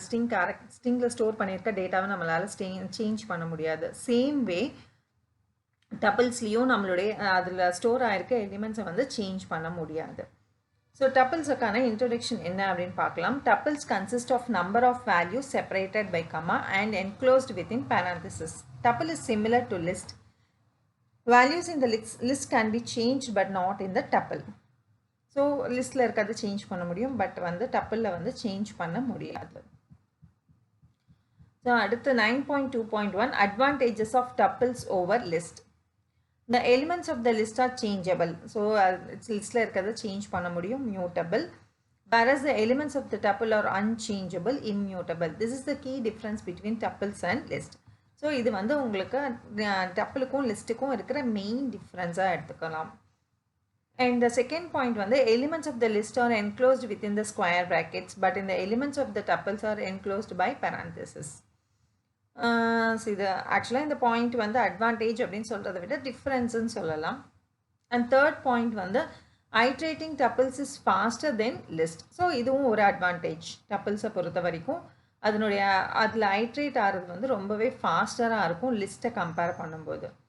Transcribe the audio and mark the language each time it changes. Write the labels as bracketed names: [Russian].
[Tamil] ஸ்ட்ரிங்கில் store பண்ணியிருக்க டேட்டாவை நம்மளால் சேஞ்ச் பண்ண முடியாது. சேம் வே டப்பிள்ஸ்லேயும் நம்மளுடைய அதில் ஸ்டோர் ஆகிருக்க எலிமெண்ட்ஸை வந்து சேஞ்ச் பண்ண முடியாது. ஸோ டப்பிள்ஸுக்கான இன்ட்ரோடக்ஷன் என்ன அப்படின்னு பார்க்கலாம். [English] Tuples consist of number of values separated by comma and enclosed within parenthesis. Tuple is similar to list. Values in the list can be changed but not in the tuple. [Tamil] So லிஸ்ட்டில் இருக்கிறது change பண்ண முடியும், but வந்து டப்பிளில் வந்து change பண்ண முடியாது. [English] So அடுத்து 9.2.1 advantages of tuples over list. The elements of the list are changeable. [Tamil] So லிஸ்ட்டில் இருக்கிறத சேஞ்ச் பண்ண முடியும், mutable. [English] Whereas the elements of the tuple are unchangeable, immutable. This is the key difference between tuples and list. [Tamil] So இது வந்து உங்களுக்கு டப்பிளுக்கும் லிஸ்ட்டுக்கும் இருக்கிற main டிஃப்ரென்ஸாக எடுத்துக்கலாம். [English] And the second point வந்து elements of the list are enclosed within the square brackets, but in the elements of the tuples are enclosed by parenthesis. [Tamil] So இது ஆக்சுவலாக இந்த point வந்து அட்வான்டேஜ் அப்படின்னு சொல்கிறத விட டிஃப்ரென்ஸ்ன்னு சொல்லலாம். [English] And third point வந்து iterating tuples is faster then list. [Tamil] So இதுவும் ஒரு அட்வான்டேஜ். டப்பிள்ஸை பொறுத்த வரைக்கும் அதில் ஐட்ரேட் ஆகிறது வந்து ரொம்பவே ஃபாஸ்டராக இருக்கும் லிஸ்ட்டை கம்பேர் பண்ணும்போது.